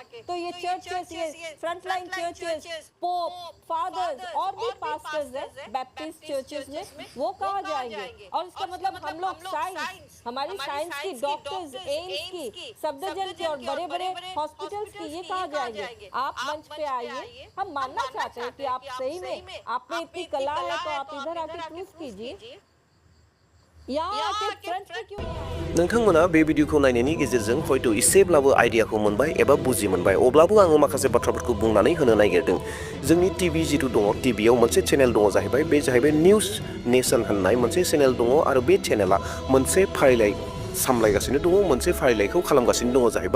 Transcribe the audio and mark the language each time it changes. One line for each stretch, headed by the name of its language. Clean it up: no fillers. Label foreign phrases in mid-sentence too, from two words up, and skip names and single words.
Hindi: तो ये चर्चेस, ये
English: frontline churches,
Hindi: पोप, फादर्स और भी पास्टर्स है
English: Baptist churches
Hindi: में, वो कहाँ जाएंगे? और इसका मतलब हम लोग साइंस, हमारी साइंस की, डॉक्टर्स, एम्स की, सफदरजंग की और बड़े बड़े हॉस्पिटल्स की, ये कहाँ जाएंगे? आप मंच पे आइए, हम मानना चाहते हैं कि आप सही में आप में इतनी कला है, तो आप इधर आके प्रूफ कीजिए।
Bodo: नोंथांमोना बे भिडिअखौ नायनायनि गेजेरजों हयथ' एसेब्लाबो आइडियाखौ मोनबाय एबा बुजि मोनबाय। अब्लाबो आङो माखासे बाथ्राफोरखौ बुंनानै होनो नागिरदों। जोंनि टिभि जिथु दङ, टिभियाव मोनसे चेनेल दङ जाहैबाय, बे जाहैबाय निउस नेशन होननाय मोनसे चेनेल दङ आरो बे चेनेला मोनसे फारिलाइ सामलायगासिनो दङ, मोनसे फारिलाइखौ खालामगासिनो दङ जाहैबाय।